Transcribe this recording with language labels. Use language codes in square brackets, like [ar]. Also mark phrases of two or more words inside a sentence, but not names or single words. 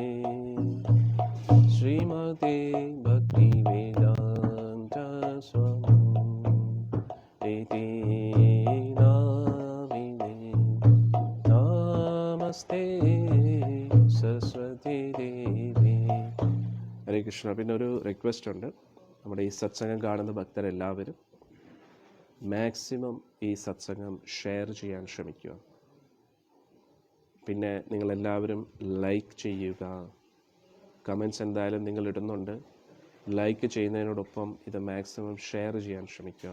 [sa] श्रीमते भक्तिवेदान्त स्वामी इति नामिने नमस्ते सरस्वती देवी. ഹരേ കൃഷ്ണ. [ml] പിന്നെ ഒരു റിക്വസ്റ്റ് ഉണ്ട്. നമ്മുടെ ഈ സത്സംഗം കാണുന്ന ഭക്തരെല്ലാവരും മാക്സിമം ഈ സത്സംഗം ഷെയർ ചെയ്യാൻ ശ്രമിക്കുക. പിന്നെ നിങ്ങളെല്ലാവരും ലൈക്ക് ചെയ്യുക. കമൻറ്റ്സ് എന്തായാലും നിങ്ങൾ ഇടുന്നുണ്ട്. ലൈക്ക് ചെയ്യുന്നതിനോടൊപ്പം ഇത് മാക്സിമം ഷെയർ ചെയ്യാൻ ശ്രമിക്കുക.